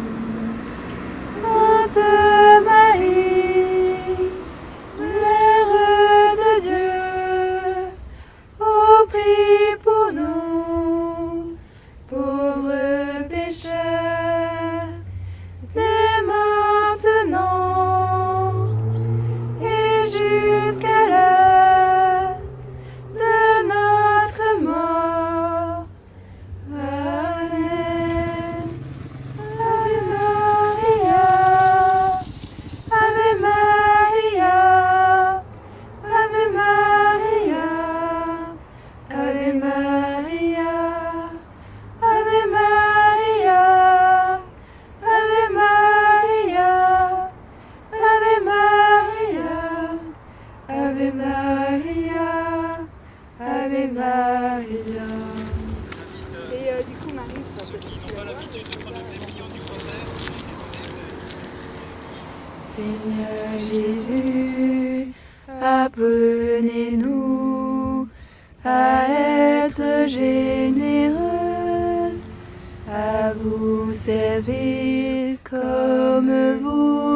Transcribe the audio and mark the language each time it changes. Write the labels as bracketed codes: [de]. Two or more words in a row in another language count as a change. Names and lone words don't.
[fr] Sainte Marie, Mère de Dieu, ô prie pour nous, pauvres pécheurs, dès maintenant et jusqu'à l'heure de notre mort. Amen. [la] Ave Maria, Ave Maria, Ave Maria, Ave Maria, Ave Maria, Ave Maria, Ave Maria, Ave Maria, Ave Maria. [fr] Et du coup, Marie, ça peut Seigneur Jésus, apprenez-nous à être généreuse, à vous servir comme vous